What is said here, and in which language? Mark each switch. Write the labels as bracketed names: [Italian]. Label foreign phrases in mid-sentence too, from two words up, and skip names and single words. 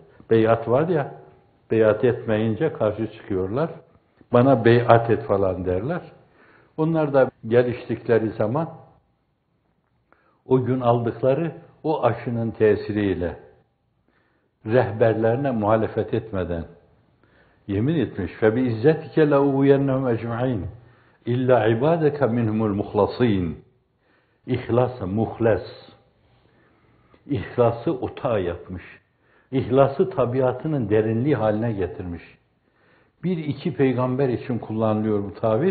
[Turkish] Beyat var ya, beyat etmeyince karşı çıkıyorlar. Bana beyat et falan derler. Onlar da geliştikleri zaman o gün aldıkları o aşının tesiriyle rehberlerine muhalefet etmeden yemin etmiş. [Arabic] فَبِعِزَّتِكَ لَاُوْيَنَّهُمْ اَجْمَعِينَ إلا عبادك منهم المخلصين. [Turkish] İhlası, muhles. İhlası otağı yapmış. İhlası tabiatının derinliği haline getirmiş. Bir iki peygamber için kullanılıyor bu tabir.